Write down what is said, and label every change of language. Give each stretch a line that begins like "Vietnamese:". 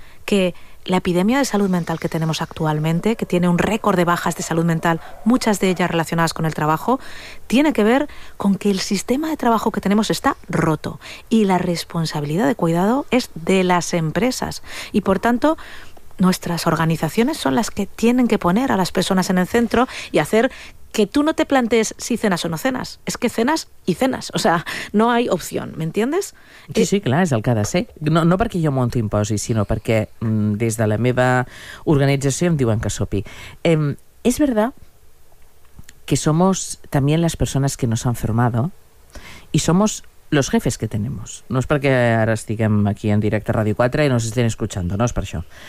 Spanish: que la epidemia de salud mental que tenemos actualmente, que tiene un récord de bajas de salud mental, muchas de ellas relacionadas con el trabajo, tiene que ver con que el sistema de trabajo que tenemos está roto y la responsabilidad de cuidado es de las empresas. Y por tanto, nuestras organizaciones son las que tienen que poner a las personas en el centro y hacer que tú no te plantees si cenas o no cenas. Es que cenas y cenas. O sea, no hay opción. ¿Me entiendes?
Catalan: Sí, sí, clar, és el que ha de ser. No, no perquè jo monto imposi, sinó perquè des de la meva organització em diuen que sopi.
Spanish: És verdad que somos también las personas que nos han formado y somos los jefes que tenemos.
Catalan: No és perquè ara estiguem aquí en directe a Radio 4 i
Spanish: nos estén escuchando,
Catalan: no és per això.